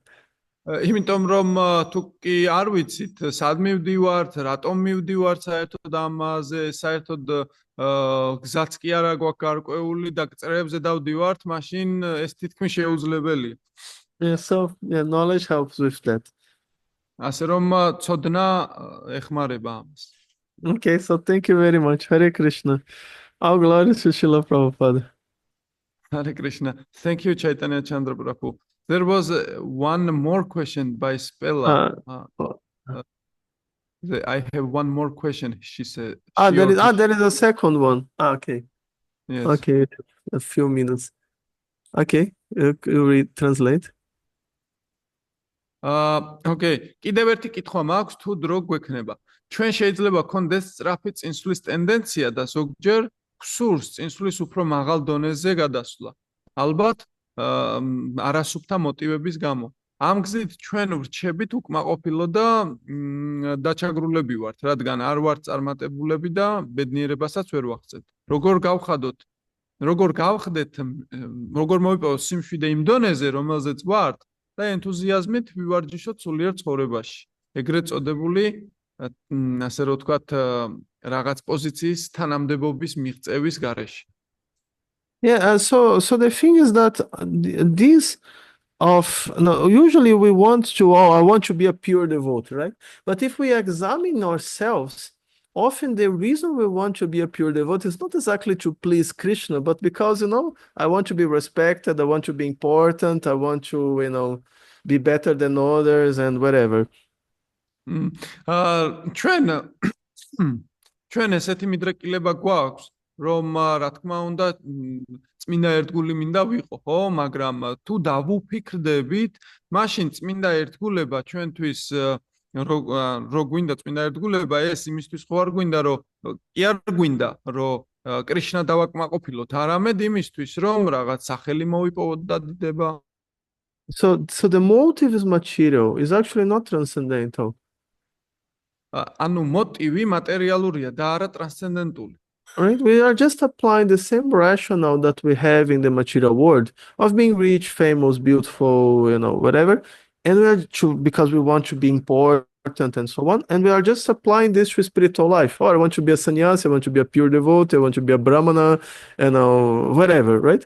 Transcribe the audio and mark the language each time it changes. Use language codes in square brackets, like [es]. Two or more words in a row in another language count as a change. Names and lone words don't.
[ka] იმიტომ რომ თუ კი არ ვიცით სად მივდივართ, რატომ მივდივართ საერთოდ ამაზე, საერთოდ გზაც კი არა გვაქვს გარკვეული და წრეებზე დავდივართ, მაშინ ეს თითქმის შეუძლებელია. [en] Yeah, so knowledge helps with that. [ka] ასე რომ ცოდნა ეხმარება ამას. [en] Okay, so thank you very much. Hare Krishna. All glories to Srila Prabhupada. Hare Krishna. Thank you, Chaitanya Chandra Prabhu. There was one more question by Spella. I have one more question, she said. There is a second one. Okay. Yes. Okay, a few minutes. Okay, you translate. Okay, [ka] კიდევ ერთი კითხვა მაქვს, თუ დრო გვექნება. ჩვენ შეიძლება გქონდეს სწრაფი წინსვლის ტენდენცია და ზოგჯერ გსურს წინსვლის უფრო მაღალ დონეზე გადასვლა. ალბათ არასუფთა მოტივების გამო. ამ გზით ჩვენ ვრჩებით უკმაყოფილო და დაჩაგრულები ვართ, რადგან არ ვართ წარმატებულები და ბედნიერებასაც ვერ ვახცეთ. როგორ გავხდეთ, როგორ მოვიპოვოთ სიმშვიდე იმ დონეზე, რომელზეც ვართ და ენთუზიაზმით ვივარჯიშოთ სულიერ ცხოვრებაში. ეგრეთ წოდებული, ასე რომ ვთქვათ, რაღაც პოზიციის თანამდებობის მიღწევის გარეშე. [en] Yeah, so the thing is that usually we I want to be a pure devotee, right? But if we examine ourselves, often the reason we want to be a pure devotee is not exactly to please Krishna, but because, I want to be respected, I want to be important, I want to, be better than others and whatever. [ka] ჩვენ ესეთი მიდრეკილება გვაქვს, რომ რა თქმა უნდა წმინდა ერთგული მინდა ვიყო, ხო? მაგრამ თუ დავუფიქრდებით, მაშინ წმინდა ერთგულება ჩვენთვის რო გვინდა წმინდა ერთგულება, ეს იმისთვის ხო არ გვინდა, რომ კი არ გვინდა, რომ კრიშნა დავაკმაყოფილოთ, არამედ იმისთვის, რომ რაღაც სახელი მოვიპოვოთ და დიდება. [en] So the motive is material, is actually not transcendental. [ka] ანუ მოტივი მატერიალურია და არა ტრანსცენდენტული. [en] Right? We are just applying the same rationale that we have in the material world of being rich, famous, beautiful, whatever. And because we want to be important and so on. And we are just applying this to spiritual life. I want to be a sannyasi, I want to be a pure devotee, I want to be a brahmana, whatever, right?